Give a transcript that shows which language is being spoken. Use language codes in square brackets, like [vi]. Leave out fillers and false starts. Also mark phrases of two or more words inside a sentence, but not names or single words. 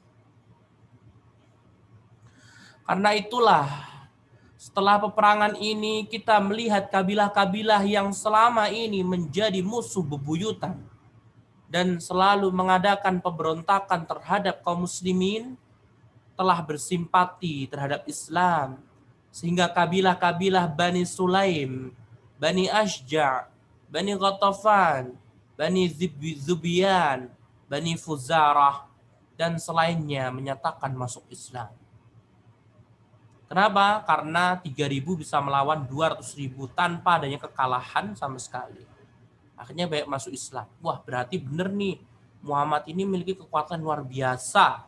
[id] Karena itulah setelah peperangan ini kita melihat kabilah-kabilah yang selama ini menjadi musuh bebuyutan dan selalu mengadakan pemberontakan terhadap kaum muslimin telah bersimpati terhadap Islam. Sehingga kabilah-kabilah Bani Sulaim, Bani Ashja', Bani Ghatafan, Bani Zubiyan, Bani Fuzarah, dan selainnya menyatakan masuk Islam. Kenapa? Karena 3.000 bisa melawan 200.000 tanpa adanya kekalahan sama sekali. Akhirnya banyak masuk Islam. Wah, berarti bener nih, Muhammad ini memiliki kekuatan luar biasa.